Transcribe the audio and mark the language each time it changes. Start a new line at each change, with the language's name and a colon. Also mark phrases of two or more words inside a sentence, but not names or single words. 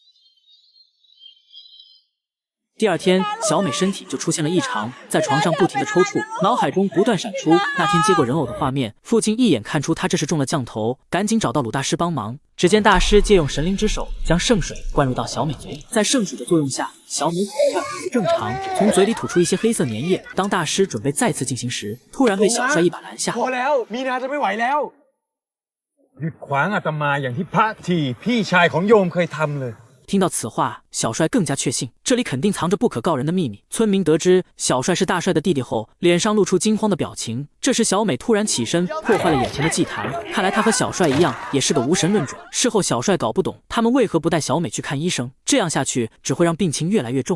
Chinese: 第二天，小美身体就出现了异常，在床上不停地抽搐，脑海中不断闪出那天接过人偶的画面。父亲一眼看出她这是中了降头，赶紧找到鲁大师帮忙。只见大师借用神灵之手，将圣水灌入到小美嘴里，在圣水的作用下，小美很快恢复正常，从嘴里吐出一些黑色粘液。当大师准备再次进行时，突然被小帅一把拦下。
Thai: พอแล้วมีนาจะไม่ไหวแล้วหยุดขวางอาตมาอย่างที่พระที่พี่ชายของโยมเคยทำเลย。
Chinese: 听到此话，小帅更加确信这里肯定藏着不可告人的秘密。村民得知小帅是大帅的弟弟后，脸上露出惊慌的表情。这时，小美突然起身，破坏了眼前的祭坛。看来她和小帅一样，也是个无神论者。事后，小帅搞不懂他们为何不带小美去看医生，这样下去只会让病情越来越重。